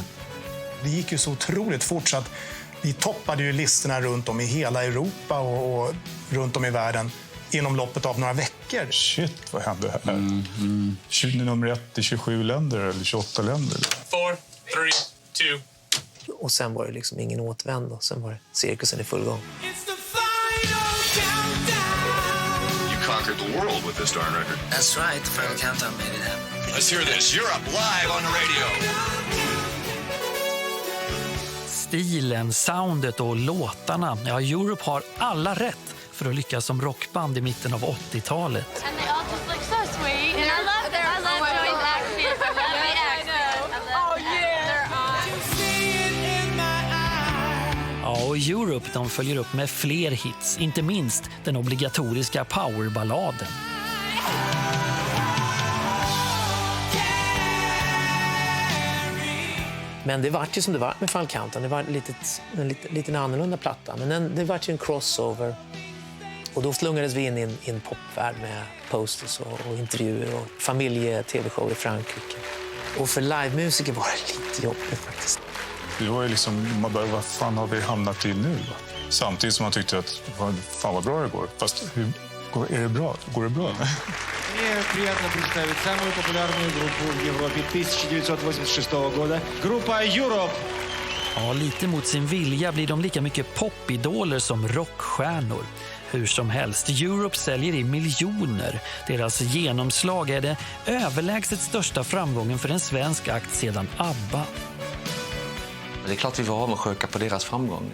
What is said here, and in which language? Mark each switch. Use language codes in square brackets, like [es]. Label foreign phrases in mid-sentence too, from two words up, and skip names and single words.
[sv] Det gick ju så otroligt fort så att vi toppade ju listorna runt om i hela Europa och runt om i världen inom loppet av några veckor. Shit, vad hände här? Nummer 1 i 27 länder eller 28 länder. 4, 3, 2. Och sen var det liksom ingen återvändo. Sen var det cirkusen i full gång. [en] You conquered the world with this darn record. That's right, the Final Countdown made it happen. Let's hear this. Europe live on the radio. [sv] Stilen, soundet och låtarna. Ja, Europe har alla rätt för att lyckas som rockband i mitten av 80-talet. [en] And they all just look so sweet. And I love Joey's accent. I love the accent. Oh yeah. [sv] Ja, och Europe de följer upp med fler hits, inte minst den obligatoriska powerballaden. Men det var ju som det var med Final Countdown. Det var en lite annorlunda platta. Men det var ju en crossover. Och då slungades vi in i en popvärld med posters och intervjuer och familje-tv-show i Frankrike. Och för livemusiker var det lite jobbigt faktiskt. Det var ju liksom, man bara, vad fan har vi hamnat i nu? Va? Samtidigt som man tyckte att, fan vad bra det går. Fast är det bra? Går det bra? [ru] Мне приятно представить самую популярную группу в Европе 1986 года. Группа Europe. [sv] Ja, lite mot sin vilja blir de lika mycket popidoler som rockstjärnor. Hur som helst, Europe säljer i miljoner. Deras genomslag är det överlägset största framgången för en svensk akt sedan ABBA. Det är klart vi var avundsjuka på deras framgång.